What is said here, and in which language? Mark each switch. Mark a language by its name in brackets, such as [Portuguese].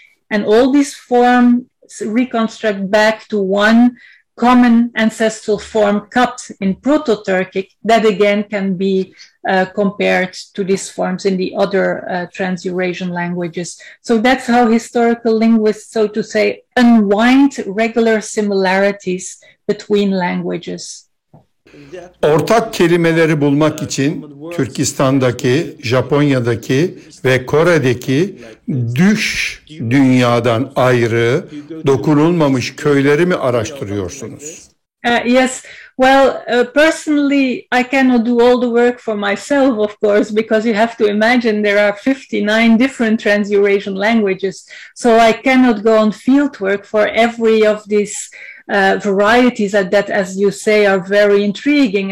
[English] And all these forms reconstruct back to one common ancestral form, cut in Proto-Turkic, that again can be compared to these forms in the other Trans-Eurasian languages. So that's how historical linguists, so to say, unwind regular similarities between languages. [Turkish] Ortak kelimeleri bulmak için Türkistan'daki, Japonya'daki ve Kore'deki düş dünyadan ayrı, dokunulmamış köyleri mi araştırıyorsunuz? [English] Yes, well, personally, I cannot do all the work for myself, of course, because you have to imagine there are 59 different Trans-Eurasian languages. So I cannot go on field work for every of these varieties that, as you say, are very intriguing.